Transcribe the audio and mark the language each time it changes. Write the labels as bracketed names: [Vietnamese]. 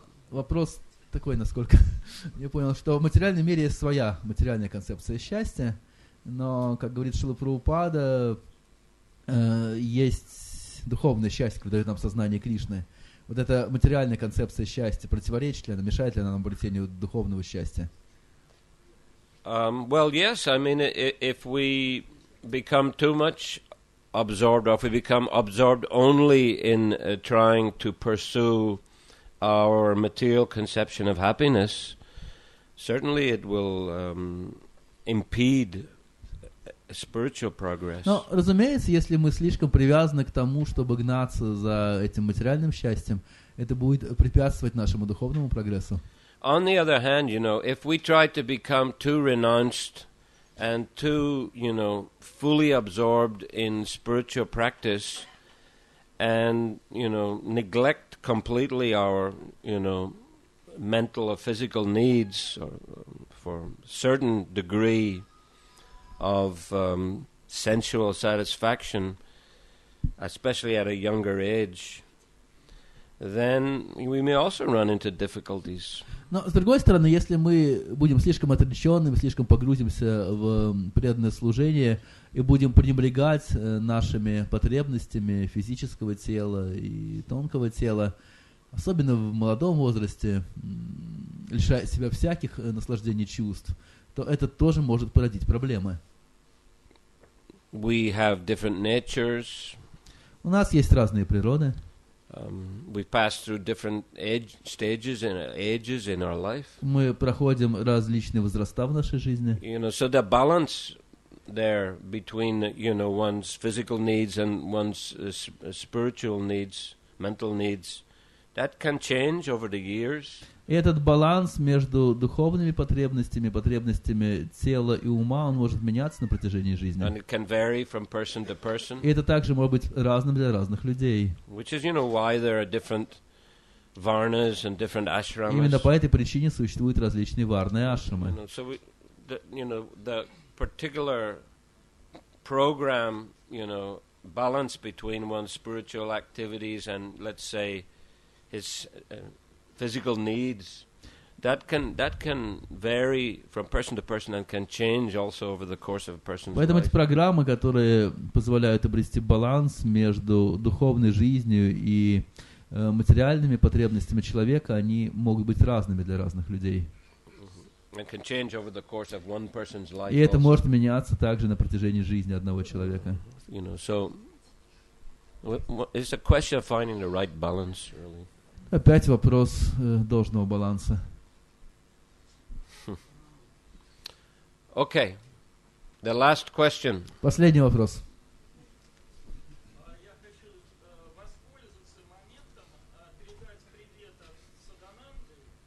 [Russian] Вопрос такой, насколько я понял, что в материальном мире есть своя материальная концепция счастья, но, как говорит Шрила Прабхупада, есть духовное счастье, которое дает нам сознание Кришны. Вот эта материальная концепция счастья противоречит ли она, мешает ли она нам обретению духовного счастья? [English] Well, yes. I mean, if we become too much absorbed, or if we become absorbed only in trying to pursue our material conception of happiness, certainly it will impede spiritual progress. [Russian] Но, разумеется, если мы слишком привязаны к тому, чтобы гнаться за этим материальным счастьем, это будет препятствовать нашему духовному прогрессу. [English] On the other hand, if we try to become too renounced and too, fully absorbed in spiritual practice and, neglect completely our, mental or physical needs or, for certain degree of sensual satisfaction, especially at a younger age, then we may also run into difficulties. [Russian] Но, с другой стороны, если мы будем слишком отреченными, слишком погрузимся в преданное служение и будем пренебрегать нашими потребностями физического тела и тонкого тела, особенно в молодом возрасте, лишая себя всяких наслаждений чувств, то это тоже может породить проблемы. [English] We have different natures. [Russian] У нас есть разные природы. [English] We pass through different stages and ages in our life. [Russian] Мы проходим различные возраста в нашей жизни. [English] So the balance there between, one's physical needs and one's spiritual needs, mental needs, that can change over the years. [Russian] И этот баланс между духовными потребностями, потребностями тела и ума, он может меняться на протяжении жизни. [English] And it can vary from person to person. [Russian] И это также может быть разным для разных людей. [English] Which is, why there are different varnas and different ashramas. [Russian] Именно по этой причине существуют различные варны и ашрамы. [English] So the particular program, balance between one's spiritual activities and, let's say, his physical needs, that can vary from person to person and can change also over the course of a person's [Russian] Поэтому [English] life. [Russian] эти программы, которые позволяют обрести баланс между духовной жизнью и материальными потребностями человека, они могут быть разными для разных людей. [English] And can change over the course of one person's life. [Russian] И это [English] also. [Russian] может меняться также на протяжении жизни одного человека. [English] So it's a question of finding the right balance, really. [Russian] Опять вопрос должного баланса. [English] Okay, the last question. [Russian] Последний вопрос. Я хочу воспользоваться моментом, передать привет от Садананды.